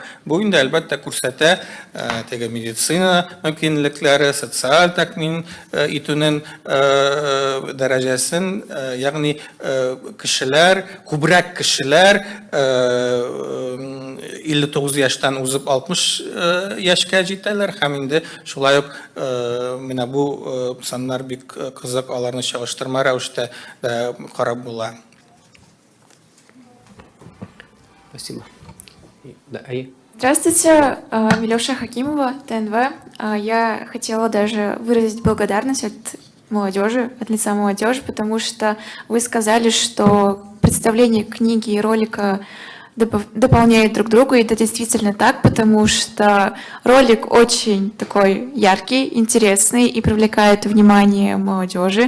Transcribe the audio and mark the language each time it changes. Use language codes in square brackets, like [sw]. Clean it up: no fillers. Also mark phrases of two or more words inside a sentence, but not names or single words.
[tt] Бу инде әлбәттә күрсәтә теге медицина мөмкинлекләре, социаль тәэмин итүнең дәрәҗәсен, ягъни кешеләр, күбрәк кешеләр 59 яшьтән узып 60 яшькә җитәләр. Һәм инде шулай ук менә бу саннар бик кызык, аларны чагыштырма рәвештә карап була. [ru] Спасибо. Да, Ая? Здравствуйте, Милюша Хакимова, ТНВ. Я хотела даже выразить благодарность от молодежи, от лица молодежи, потому что вы сказали, что представление книги и ролика дополняют друг друга, и это действительно так, потому что ролик очень такой яркий, интересный и привлекает внимание молодежи.